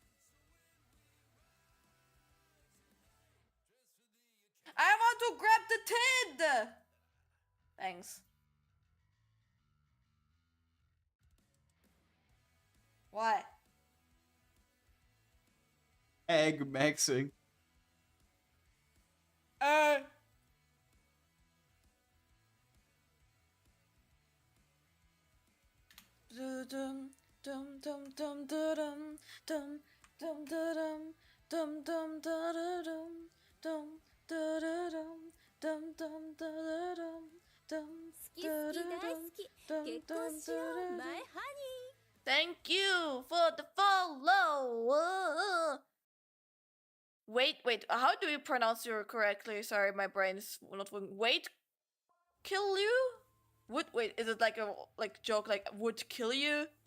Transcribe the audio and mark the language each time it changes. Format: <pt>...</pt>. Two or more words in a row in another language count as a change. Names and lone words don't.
<en>I want to grab the tid! Thanks. What? Egg maxing. Dum dum dum dum dum dum dum dum dum dum dum dum dum dum dum dum dum</en> <ja>好き好き大好き結婚しよう</ja> <en>My honey Thank you for the follow. Wait, how do you pronounce your correctly? Sorry, my brain is not working. Wait, kill you? Would wait? Is it like a joke like would kill you?</en>